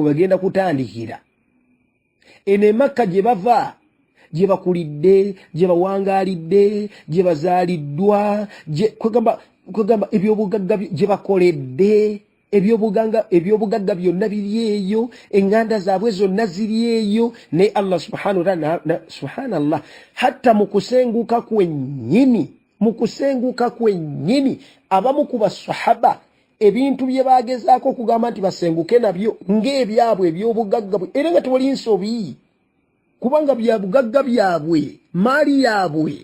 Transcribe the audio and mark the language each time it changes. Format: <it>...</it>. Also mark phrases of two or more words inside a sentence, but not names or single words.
<lg>bagenda kutandikira ene Makka gye bava gye bakulidde gye bawangaalidde gye bazaaliddwa kwegamba ebyobugagga gye bakoledde ebyobugagga byonna biri eyo eŋŋanda zaabwe zonna ziri eyo ne Allah</lg> <ar>سبحانه وتعالى</ar> <lg>subhanallah hatta mu kusenguka kwennyini abamu ku basahaba ebintu bye bagezaako okugamba nti basenguke nabyo ng'ebyabwe eby'obugagga bwe era nga tewali nsobi kubanga bya bugagga byabwe maali yaabwe.</lg>